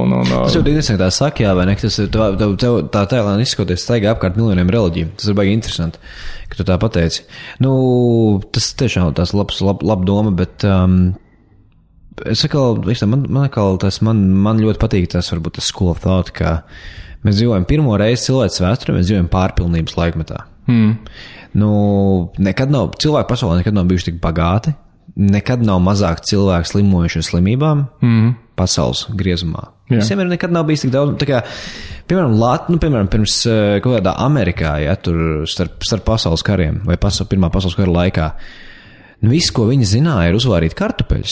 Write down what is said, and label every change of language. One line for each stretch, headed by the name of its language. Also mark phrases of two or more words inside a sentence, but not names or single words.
Latvian: Tas jau interesanti tā saka, jā, vai ne? Tas ir tā tēlēn izskoties staigā apkārt miljoniem reliģiju. Tas ir baigi interesanti, ka tu tā pateici. Tas tiešām tās laba doma, bet es atkal, man ļoti patīk tas, varbūt tas
English: school of thought,
Latvian: ka mēs dzīvojam pirmo reizi cilvēces vēsturē, mēs dzīvojam pārpilnības laikmetā. Cilvēku pasaulē nekad nav bijuši tik bagāti. Nekad nav mazāk cilvēku slimojuši ar slimībām pasaules griezumā. Visiem ir nekad nav bijis tik daudz. Tā kā, piemēram, pirms kaut kādā Amerikā, tur starp pasaules kariem vai pirmā pasaules kara laikā, viss, ko viņi zināja, ir uzvārīt kartupeļus.